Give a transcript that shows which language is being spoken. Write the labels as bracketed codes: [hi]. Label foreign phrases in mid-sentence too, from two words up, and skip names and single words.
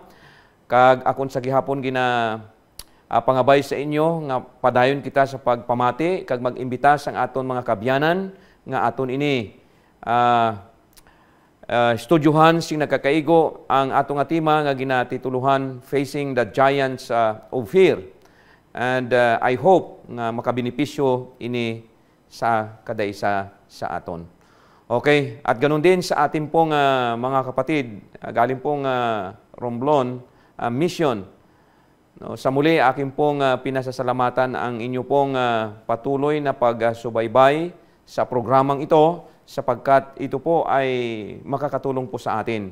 [hil] Kag akon sa gihapon pangabay sa inyo nga padayon kita sa pagpamati kag mag-imbita sa aton mga kabyanan nga aton ini studyohan sing nagkakaigo ang atong tema nga ginatituluhan Facing the Giants of Fear. [en] And I hope [hil] nga makabenepisyo ini sa kadaisa sa aton. Okay, [tl] at ganun din sa ating pong mga kapatid, galing pong Romblon Mission. Sa muli, aking pong pinasasalamatan ang inyo pong patuloy na pagsubaybay sa programang ito sapagkat ito po ay makakatulong po sa atin.